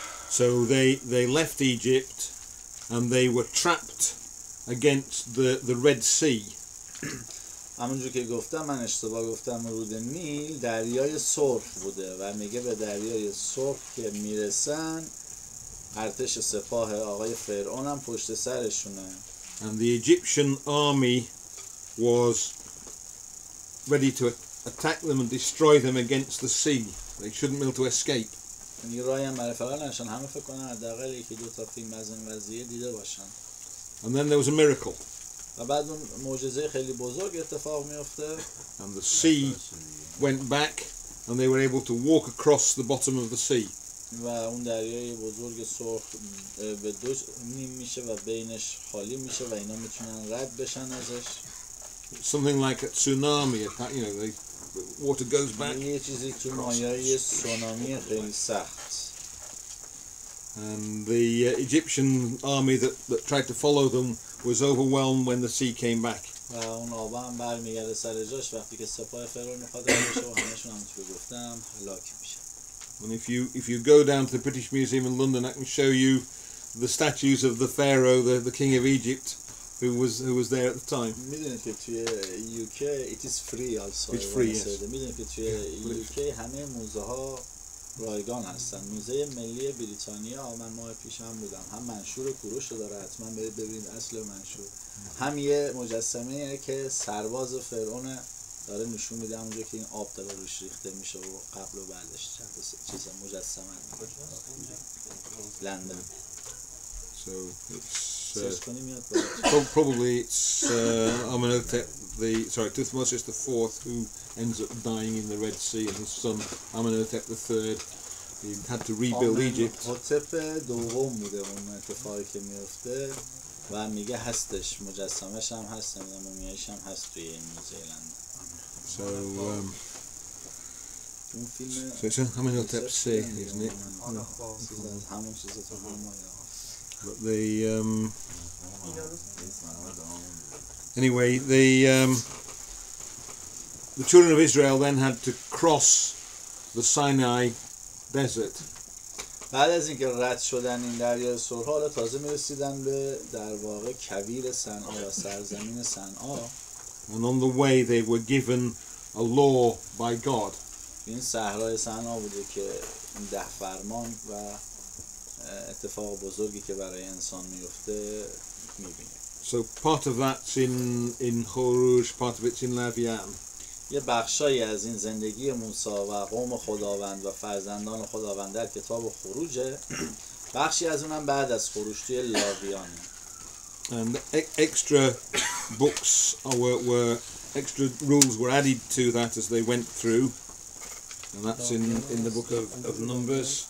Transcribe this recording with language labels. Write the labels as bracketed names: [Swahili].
[English] So they left Egypt and they were trapped against the Red Sea. [Persian] همونجور که گفتم، من اشتباه گفتم، رود نیل دریای سرخ بوده و میگه به دریای سرخ که میرسن ارتش سپاه آقای فرعون هم پشت سرشونه. [English] And the Egyptian army was ready to attack them and destroy them against the sea. They shouldn't be able to escape. [Persian] نیروهای هم برای فرار نشن. همه فکر کنن حداقل یکی دو تا فیلم از این قضیه دیده باشن. [English] And then there was a miracle. [Persian] و بعد اون معجزه خیلی بزرگ اتفاق میفته. [English] And the sea went back and they were able to walk across the bottom of the sea. [Persian] و اون دریای بزرگ سرخ به دو نیم میشه و بینش خالی میشه و اینا میتونن رد بشن ازش. [English] Something like a tsunami attack, you know, the water goes back. [Persian] یه چیزی تو مایه سونامی خیلی سخت. [English] And the Egyptian army that tried to follow them was overwhelmed when the sea came back. [Persian] و اون آبا هم برمیگرده سر جاش وقتی که سپاه فرعون میخواد رد بشه و همشون همونطور که گفتم هلاک میشه. [English] And if you go down to the British Museum in London, I can show you the statues of the Pharaoh, the king of Egypt, who was there at the time. [Persian] میدونید که توی [English] UK it is free also. It's free, yes. [Persian] میدونید که توی UK همه موزه ها رایگان هستن. موزه ملی بریتانیا من ماه پیش هم بودم، هم منشور کوروش رو داره، حتما برید ببینید اصل منشور. هم یه مجسمه که سرباز فرعون داره نشون میده اونجا که این آب داره روش ریخته میشه و قبل و بعدش چیز مجسمه لندن. [English] So it's [Persian] سرچ کنی میاد [English] probably it's Amenhotep Thutmose the fourth who ends up dying in the Red Sea, and his son Amenhotep the third, he had to rebuild Egypt. [Persian] آمنهوتپ دوم بوده اون اتفاقی که میفته و میگه هستش، مجسمه‌ش هم هست، مومیایش هم هست توی این موزه لندن. [English] So [Persian] اون فیلم [English] it's Amenhotep C, isn't it? [Persian] همون چیزا تو همون. [English] But anyway, the children of Israel then had to cross the Sinai desert. [Persian] بعد از اینکه رد شدن این دریای سرخ، حالا تازه میرسیدن به در واقع کویر صنعا و سرزمین صنعا. [English] And on the way they were given a law by God. [Persian] این صحرای صنعا بوده که این 10 فرمان و اتفاق بزرگی که برای انسان میفته میبینیم. [English] So part of that's in Khuruj, part of it's in Lavian. [Persian] یه بخشایی از این زندگی موسی و قوم خداوند و فرزندان خداوند در کتاب خروجه. بخشی از اونم بعد از خروج توی لاویانه. [English] And extra books were extra rules were added to that as they went through. and that's in the book of Numbers.